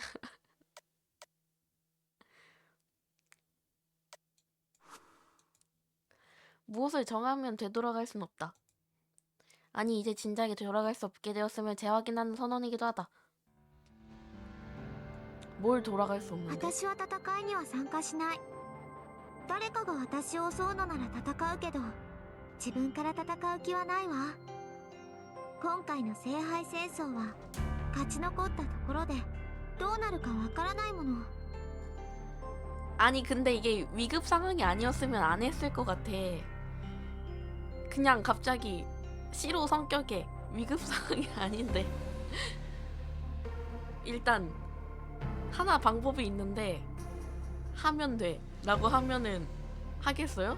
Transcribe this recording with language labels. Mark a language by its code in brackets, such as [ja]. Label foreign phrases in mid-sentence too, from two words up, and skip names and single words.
[ko] 무엇을 정하면 되돌아갈 순 없다. 아니 이제 진작에 돌아갈 수 없게 되었으면 재확인하는 선언이기도 하다. 뭘 돌아갈 수 없는데? [ja] 私は戦いには参加しない。誰かが私を襲うのなら戦うけど、自分から戦う気はないわ。今回の聖杯戦争は勝ち残ったところでどうなるかわからないもの。 [ko] 아니 근데 이게 위급 상황이 아니었으면 안 했을 것 같아. 그냥 갑자기 시로 성격에 위급 상황이 아닌데 일단 하나 방법이 있는데 하면 돼 라고 하면은 하겠어요?